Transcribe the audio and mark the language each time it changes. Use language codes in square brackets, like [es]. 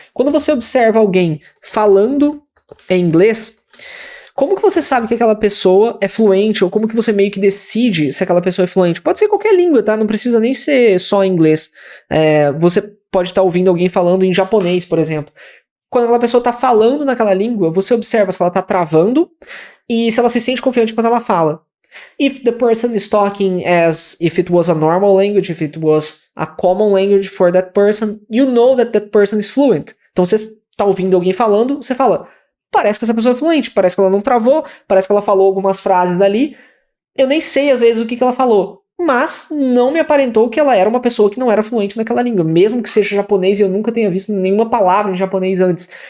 [pt] Quando você observa alguém falando em inglês, como que você sabe que aquela pessoa é fluente, ou como que você meio que decide se aquela pessoa é fluente? Pode ser qualquer língua, tá? Não precisa nem ser só inglês. Você pode estar ouvindo alguém falando em japonês, por exemplo. Quando aquela pessoa está falando naquela língua, você observa se ela está travando e se ela se sente confiante quando ela fala. [en] If the person is talking as if it was a normal language, if it was a common language for that person, you know that that person is fluent. [pt] Então você está ouvindo alguém falando, você fala, parece que essa pessoa é fluente, parece que ela não travou, parece que ela falou algumas frases dali. Eu nem sei às vezes o que ela falou, mas não me aparentou que ela era uma pessoa que não era fluente naquela língua, mesmo que seja japonês e eu nunca tenha visto nenhuma palavra em japonês antes.